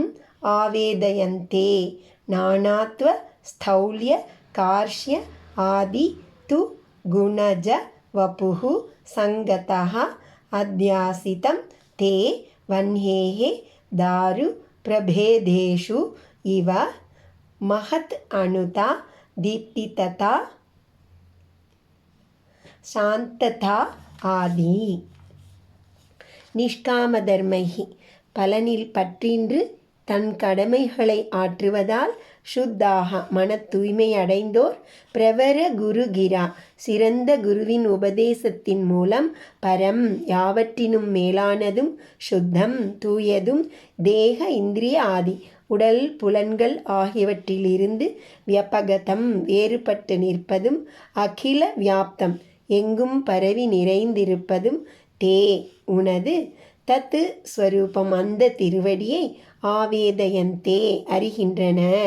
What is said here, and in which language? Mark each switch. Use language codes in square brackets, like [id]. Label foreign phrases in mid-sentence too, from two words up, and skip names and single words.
[sa] आवेदयन्ते नानात्व स्थौल्य कार्ष्य आदि तु गुणज वपुः संगतः अध्यासितं ते वह्नेः दारु प्रभेदेषु इव महत् अनुता दीप्ति तथा शान्तता आदि [ta] நிஷ்காமதர்மைஹி பலனில் பற்றின்று தன் கடமைகளை ஆற்றுவதால் சுத்தாக மன தூய்மை அடைந்தோர் [sa] प्रवर गुरुगिरा [ta] சிறந்த குருவின் உபதேசத்தின் மூலம் பரம் யாவற்றினும் மேலானதும் சுத்தம் தூயதும் [sa] देह इन्द्रिय आदि [ta] உடல் புலன்கள் ஆகியவற்றிலிருந்து வியபகதம் வேறுபட்டு நிற்பதும் [sa] अखिल व्याप्तम् [ta] எங்கும் பரவி நிறைந்திருப்பதும் தே உனது தத்து ஸ்வரூபம் அந்த திருவடியை ஆவேதயந்தே அறிகின்றனர்.